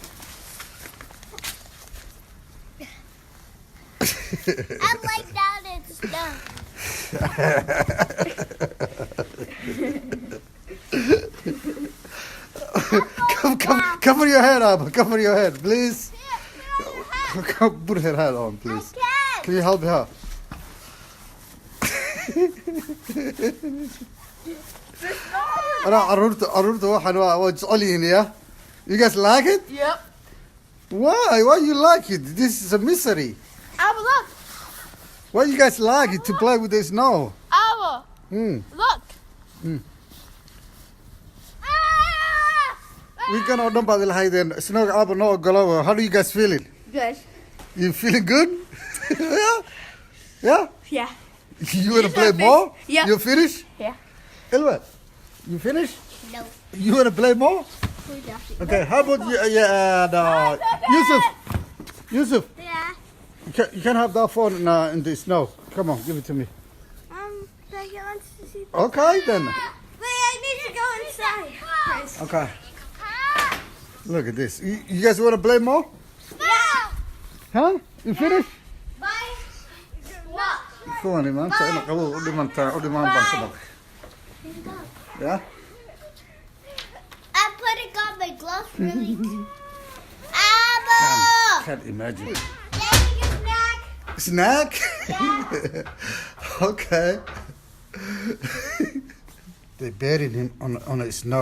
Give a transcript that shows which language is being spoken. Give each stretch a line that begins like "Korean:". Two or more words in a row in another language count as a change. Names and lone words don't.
English: I'm like down in snow. Cover your head up. Cover your head, please. Put her head on, please. Can you help her?
Somali: caruurtu waxaan waa jecel yihiin,
English: yeah? You guys like it? Yep. Why? Why you like it? This is a misery. Abba, look. Why you guys like it to play with the snow? Abba, look.
Somali: Weekend oo dhan baad ilahaydeen snowga aaba noo ogolow.
English: How do you guys feeling? Good. You feeling good? Yeah? Yeah? Yeah. You wanna play more? Yeah. You finish? Yeah. Ilwa, you finish? No. You wanna play more? Okay, how about you, Yusuf, Yeah. you can have that phone in the snow. Come on, give it to me. But he wants to see. Okay, then. Wait, I need to go inside. Okay, look at this. You guys wanna play more? Yeah. Huh? You finish? Bye. What?
Somali: Kuwani maanta ina qabow u dhiman baan ka baqay.
English: Yeah? I'm putting on my gloves really. Abba! Can't imagine. Taking a snack. Snack? Okay. They buried him on a snow.